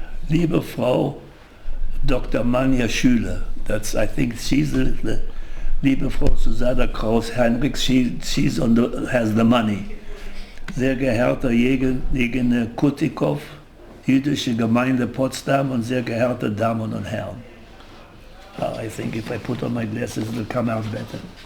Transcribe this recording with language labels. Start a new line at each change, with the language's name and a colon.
German: Liebe Frau
English: Dr. Manja Schüler, that's, I think she's the
German: liebe Frau
English: Susanna Kraus-Heinrichs, she's has the money.
German: Sehr geehrter Jegene Kutikow, jüdische Gemeinde Potsdam und sehr geehrte Damen und Herren.
English: I think if I put on my glasses it will come out better.